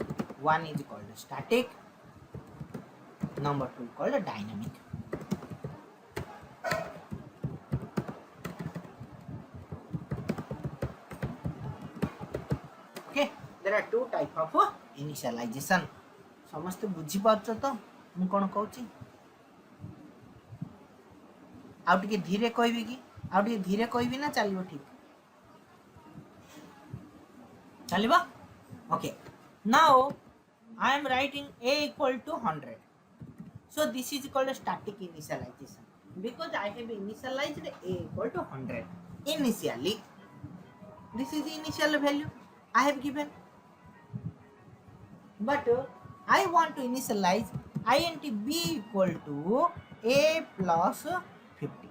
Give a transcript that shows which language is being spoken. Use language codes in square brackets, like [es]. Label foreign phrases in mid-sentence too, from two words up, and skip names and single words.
[en] One is called static, number two called dynamic. Okay, there are two types of initialization. [or] ସମସ୍ତ ବୁଝି ପାରୁଛ ତ ମୁଁ କଣ କହୁଛି ଆଉ ଟିକେ ଧୀରେ କହିବି କି ଆଉ ଟିକେ ଧୀରେ କହିବି ନା ଚଳିବ ଠିକ୍ ଚଳିବ. [en] Okay, now I am writing a equal to 100, so this is called static initialization because I have initialized a equal to 100 initially. This is the initial value I have given, but I want to initialize int b equal to a plus 50.